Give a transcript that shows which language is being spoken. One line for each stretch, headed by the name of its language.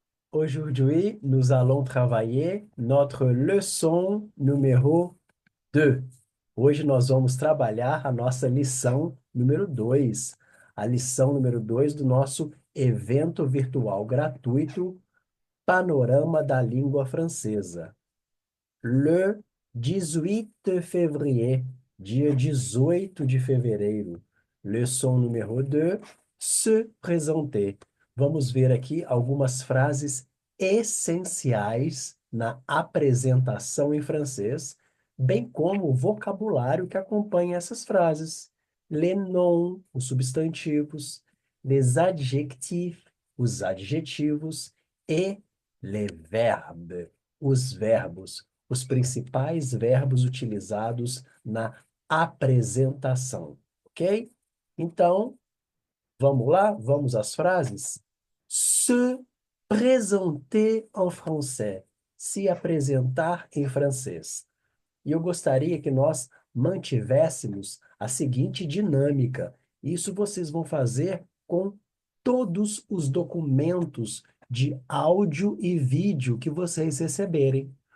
French: Aujourd'hui, nous allons travailler notre leçon número 2.
Portuguese: Hoje nós vamos trabalhar a nossa lição número 2, a lição número 2 do nosso evento virtual gratuito Panorama da Língua Francesa.
French: Le 18 février,
Portuguese: dia 18 de fevereiro.
French: Leçon número 2, se présenter.
Portuguese: Vamos ver aqui algumas frases essenciais na apresentação em francês, bem como o vocabulário que acompanha essas frases.
French: Les noms,
Portuguese: os substantivos,
French: les adjectifs,
Portuguese: os adjetivos, e
French: les verbes,
Portuguese: os verbos, os principais verbos utilizados na apresentação, ok? Então, vamos lá? Vamos às frases?
French: Se présenter en français.
Portuguese: Se apresentar em francês. E eu gostaria que nós mantivéssemos a seguinte dinâmica. Isso vocês vão fazer com todos os documentos de áudio e vídeo que vocês receberem.